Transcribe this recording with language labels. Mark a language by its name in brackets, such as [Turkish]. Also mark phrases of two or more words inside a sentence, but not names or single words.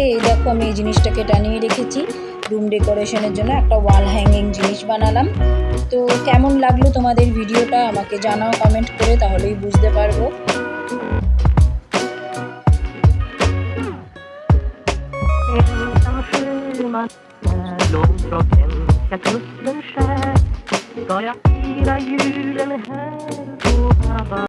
[Bangla] এই দেখো আমি এই জিনিসটাকে টানিয়ে রেখেছি রুম ডেকোরেশনের জন্য, একটা ওয়াল হ্যাঙ্গিং জিনিস বানালাম। তো কেমন লাগলো তোমাদের ভিডিওটা আমাকে জানাও কমেন্ট করে, তাহলেই বুঝতে পারবো। [Swedish] Långt från svenska kusten skär ska jag fira julen här på Hawaii.